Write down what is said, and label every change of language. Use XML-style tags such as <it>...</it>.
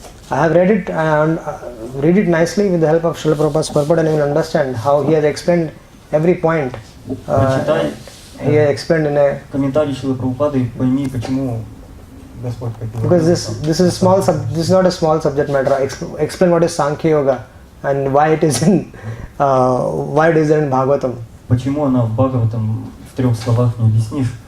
<en>I have read it and read it nicely with the help of Srila Prabhupada's purport, and you will understand how he has explained every point. He has explained in a</en> <ru>Комментарий Шрилы Прабхупады, пойми, почему Господь Капила.</ru> <en>because this is a small this is not a small subject matter. Explain what is Sankhya Yoga and why it is in in Bhagavatam.</en> <ru>Почему она в Бхагаватам в 3 словах не объяснишь?</ru>